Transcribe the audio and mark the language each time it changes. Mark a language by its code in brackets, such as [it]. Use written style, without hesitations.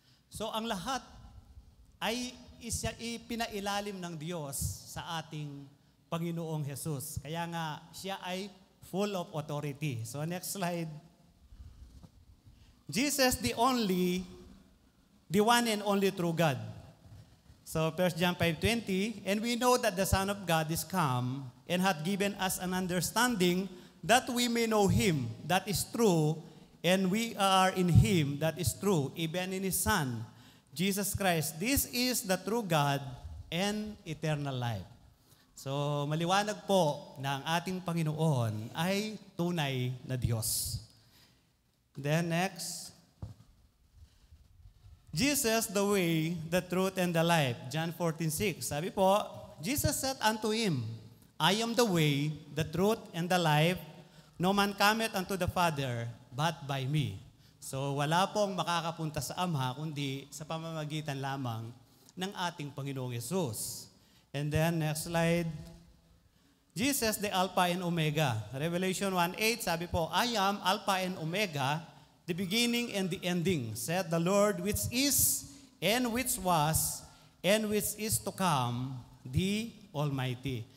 [tl] So ang lahat ay ipinailalim ng Diyos sa ating Panginoong Jesus. Kaya nga siya ay [en] full of authority. So next slide. Jesus the one and only true God. So 1 John 5:20, and we know that the Son of God is come and hath given us an understanding that we may know Him, that is true, and we are in Him, that is true, even in His Son, Jesus Christ. This is the true God and eternal life. [tl] So maliwanag po na ang ating Panginoon ay tunay na Diyos. [en] Then next, Jesus, the way, the truth, and the life. John 14:6. [tl] Sabi po, [en] Jesus said unto him, I am the way, the truth, and the life. No man cometh unto the Father, but by me. [tl] So wala pong makakapunta sa Ama, kundi sa pamamagitan lamang ng ating Panginoong Yesus. [en] And then, next slide. Jesus, the Alpha and Omega. Revelation 1:8, [tl] sabi po, [en] I am Alpha and Omega, the beginning and the ending, said the Lord, which is, and which was, and which is to come, the Almighty.